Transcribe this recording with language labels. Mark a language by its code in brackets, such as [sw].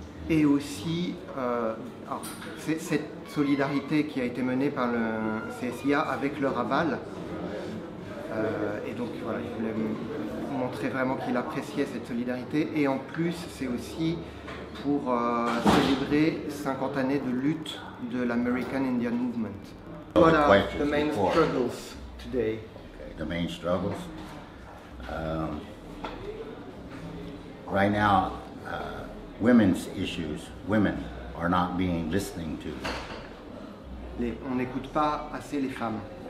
[fr] Et aussi cette solidarité qui a été menée par le CSIA avec leur aval. Et donc voilà, il voulait montrer vraiment qu'il appréciait cette solidarité. Et en plus, c'est aussi pour célébrer 50 années de lutte de l'American Indian Movement. [en] What are the main struggles today? Okay, the main struggles? Right now, women's issues, women are not being listening to. [fr] On n'écoute pas assez les femmes.